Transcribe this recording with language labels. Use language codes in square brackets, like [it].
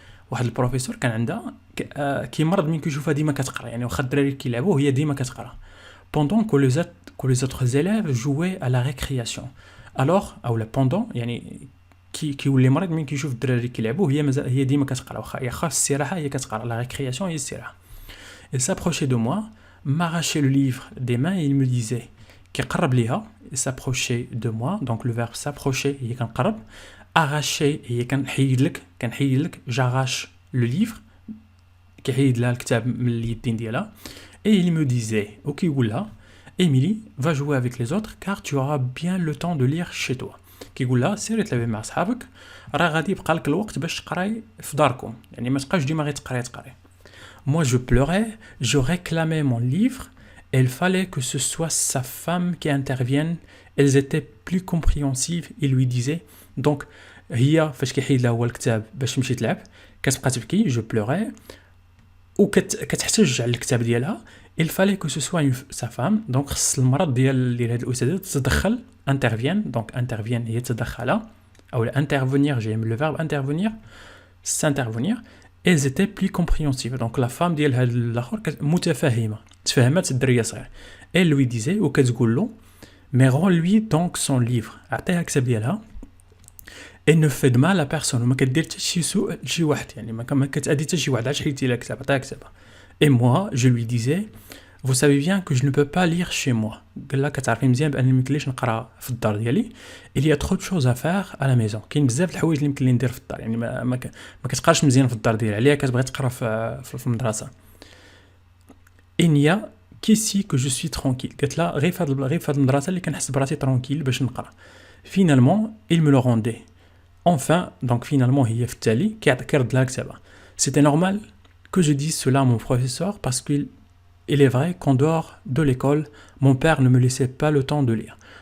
[ar] واحد البروفيسور كان عندها كيمرض من كيشوفها ديما كتقرا، يعني واخا الدراري كيلعبوا هي ديما كتقرا. [fr] بوندون كو لي زوتر زيليف جوي على ريكرياسيون. [ar] الوغ او لا بوندون يعني كيولي مريض من كيشوف الدراري كيلعبوا هي ديما كتقرا، واخا السراحه هي كتقرا، لا ريكرياسيون هي السراحه. [fr] il s'approchait de moi, m'arrachait le livre des mains et il me disait [ar] كيقرب ليها. [fr] il s'approchait de moi donc le verbe s'approcher [ar] هي كنقرب، [fr] arracher [ar] هي كنحيد لك [fr] j'arrache le livre [ar] كيحيد لها الكتاب من اليدين ديالها. [fr] et il me disait [ar] وكيقول لها [fr] Émilie va jouer avec les autres car tu auras bien le temps de lire chez toi. [ar] كيقول لها سيري تلعبي مع صحابك، راه غادي يبقى لك الوقت باش تقراي في داركم، يعني ما تبقاش ديما غير تقراي. [fr] Moi je pleurais, je réclamais mon livre, il fallait que ce soit sa femme qui intervienne. Elles étaient plus compréhensives et lui disaient donc [ar] هي فاش كيحيد لها هو الكتاب باش تمشي تلعب كتبقى تبكي جو بلوغي وكتحتج على الكتاب ديالها. [fr] il fallait que ce soit sa femme donc [ar] خص المرض ديال هاد الاستاذه تتدخل. [fr] intervienne donc intervienne هي تدخل ou intervenir, j'aime le verbe intervenir, s'intervenir, elles étaient plus compréhensives. Donc la femme [ar] ديال هاد الاخر متفهمه تفهمت الدريه صغير. [fr] Elle lui disait [ar] وكتقول له [fr] mais rends-lui donc son livre. [ar] اعطيها الكتاب ديالها. [fr] Et ne fait de mal à personne. [ar] ما كدير حتى شي سوء لشي واحد، يعني ما كتأذي حتى شي واحد. علاش حيدتي لها كتاب؟ عطيها كتابها. [fr] Et moi je lui disais vous savez bien que je ne peux pas lire chez moi. [ar] قال لها كتعرفي مزيان بان ما يمكنليش نقرا في الدار ديالي. [fr] Il y a trop de choses à faire à la maison. [ar] كاين بزاف د الحوايج اللي يمكن لي ندير في الدار، يعني ما كتقراش مزيان في الدار ديالها، عليها كتبغي تقرا في المدرسه. [fr] Il n'y a qu'ici que je suis tranquille. [ar] قالت لها غير في هاد المدرسه اللي كنحس براسي ترونكيل باش نقرا. [fr] Finalement il me le rendait. Enfin donc finalement [ar] هي في التالي كيرد لها كتابها. [fr] C'était normal que je dise cela à mon professeur parce qu'il est vrai qu'en dehors de l'école, mon père ne me laissait pas le temps de lire.